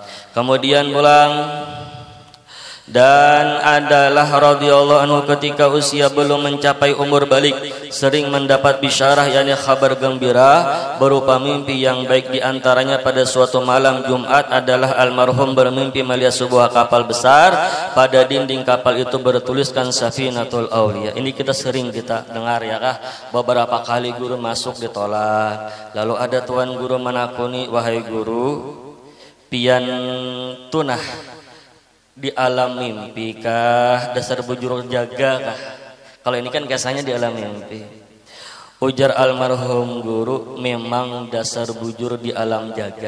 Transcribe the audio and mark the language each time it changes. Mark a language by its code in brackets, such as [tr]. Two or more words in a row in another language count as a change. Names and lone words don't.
[id] Kemudian pulang dan adalah [ar] رضي الله عنه [id] ketika usia belum mencapai umur balik sering mendapat bisyarah yakni kabar gembira berupa mimpi yang baik diantaranya pada suatu malam Jumat adalah almarhum bermimpi melihat sebuah kapal besar pada dinding kapal itu bertuliskan Safinatul Aulia. [bjn] Ini kita sering dengar ya kah beberapa kali guru masuk ditolak lalu ada tuan guru menakuni wahai guru pian tunah di alam mimpi kah dasar bujur jaga kah? Kalau ini kan biasanya di alam mimpi. Ujar almarhum guru memang dasar bujur di alam jaga.